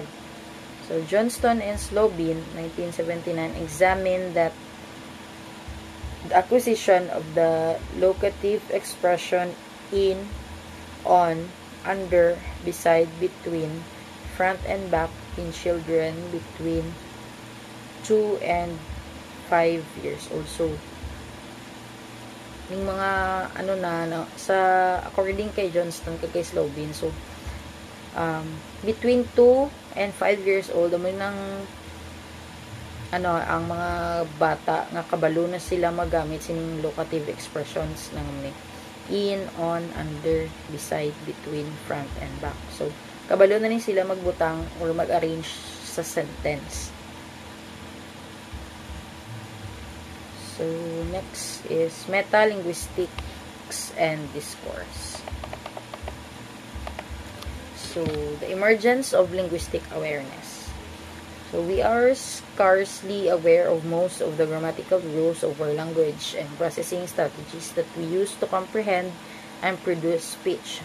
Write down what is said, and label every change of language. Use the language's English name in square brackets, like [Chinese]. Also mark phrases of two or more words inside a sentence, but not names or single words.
[English] So, Johnston and Slobin, 1979, examined that the acquisition of the locative expression in, on, under, beside, between, front and back in children between 2 and 5 years old. So, [Hiligaynon] ning mga ano na sa according kay Johnston kay Slovin. So [English] between 2 and 5 years old [Hiligaynon] amo nang ano ang mga bata nga kabalo na sila magamit sining [English] locative expressions [Hiligaynon] ng [English] in, on, under, beside, between, front, and back. [Hiligaynon] So kabalo na ni sila magbutang or mag-arrange sa sentence. [English] So next is metalinguistics and discourse. So the emergence of linguistic awareness. So we are scarcely aware of most of the grammatical rules of our language and processing strategies that we use to comprehend and produce speech.